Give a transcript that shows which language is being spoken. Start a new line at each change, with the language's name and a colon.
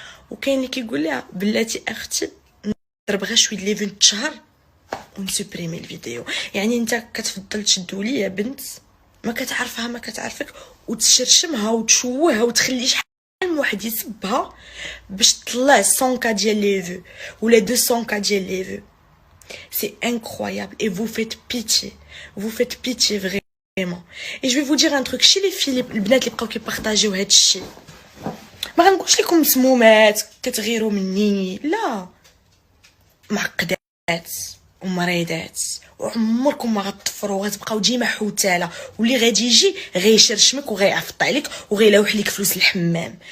Arabic: وكاين اللي كيقول لها بلاتي اختي نضرب غير شويه لي فيديو شهر ونسوبريمي الفيديو. يعني انت كتفضل تشدو ليا بنت ما كتعرفها ما كتعرفك وتشرشمها وتشوهها وتخلي شحال من واحد يسبها باش تطلع 100 كا ديال لي فيو ولا 200 كا ديال لي فيو.
French: سي انكرويابل et vous faites pitié vraiment. Et je vais vous dire un truc, chez les filles
Arabic: البنات اللي بقاو كيبارطاجيو هذا الشيء، ما غنقولش لكم مسمومات كتغيروا مني، لا، معقدات ومريضات، وعمركم ما غتطفروا، غتبقاو ديما حوتاله، واللي غادي يجي غيشرشمك وغيعفط عليك وغيلوح لك فلوس الحمام.